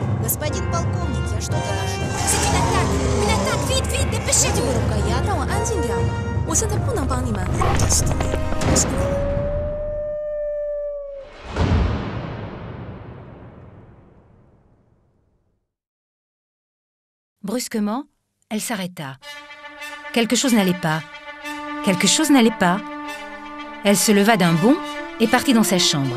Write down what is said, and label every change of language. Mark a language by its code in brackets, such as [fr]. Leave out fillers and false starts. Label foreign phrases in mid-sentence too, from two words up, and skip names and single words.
[ru] Господин полковник, я что-то нашел. [fr] C'est une attaque! Vite, vite, dépêchez-vous! [zh] 让我安静点，我现在不能帮你们。 [fr] Brusquement, elle s'arrêta. Quelque chose n'allait pas. Quelque chose n'allait pas. Elle se leva d'un bond et partit dans sa chambre.